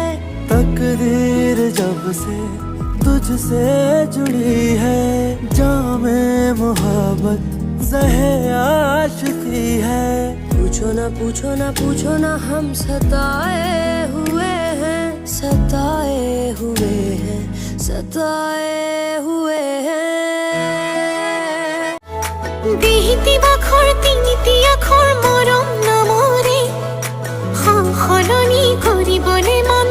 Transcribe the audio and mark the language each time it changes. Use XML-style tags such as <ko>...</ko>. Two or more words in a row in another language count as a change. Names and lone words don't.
<hi>तकदीर जब से तुझसे जुड़ी है जामे मोहब्बत ज़हे आशिकी है पूछो ना पूछो ना पूछो ना हम सताए हुए हैं सताए हुए हैं सताए हुए हैं</hi> <as>দিহিতি বাখৰ তিনিটি আখৰ মৰম নমৰে সলনি কৰিবলে মন</as>